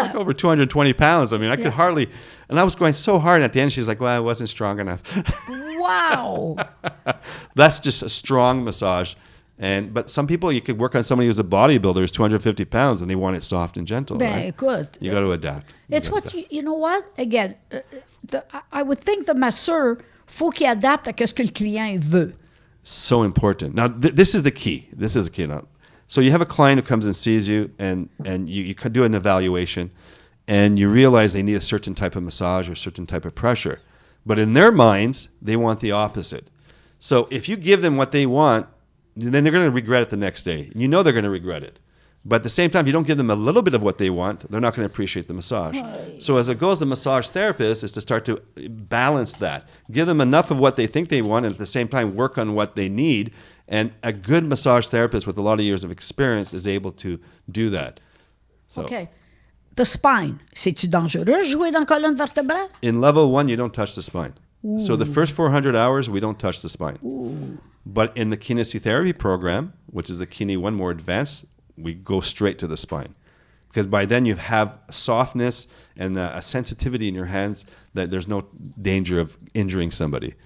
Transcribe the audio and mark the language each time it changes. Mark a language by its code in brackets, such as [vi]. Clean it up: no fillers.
[en] I'm like over 220 pounds. I mean, I could hardly. And I was going so hard. And at the end, she's like, well, I wasn't strong enough. Wow. That's just a strong massage. But some people, you could work on somebody who's a bodybuilder, who's 250 pounds, and they want it soft and gentle. Right? Good. You got to adapt. It's what you know what? Again, I would think the masseur, [fr] faut qu'il adapte à ce que le client veut. [en] So important. Now, this is the key. This is the key. Now, so you have a client who comes and sees you, and you do an evaluation, and you realize they need a certain type of massage or a certain type of pressure. But in their minds, they want the opposite. So if you give them what they want, then they're going to regret it the next day. You know they're going to regret it. But at the same time, if you don't give them a little bit of what they want, they're not going to appreciate the massage. Right. So as it goes, the massage therapist is to start to balance that. Give them enough of what they think they want, and at the same time work on what they need. And a good massage therapist with a lot of years of experience is able to do that. So, okay. The spine. [fr] C'est-tu dangereux jouer dans la colonne vertébrale? [en] In level 1, you don't touch the spine. Ooh. So the first 400 hours, we don't touch the spine. Ooh. But in the kinesiotherapy program, which is the Kine 1 more advanced, we go straight to the spine. Because by then you have softness and a sensitivity in your hands that there's no danger of injuring somebody.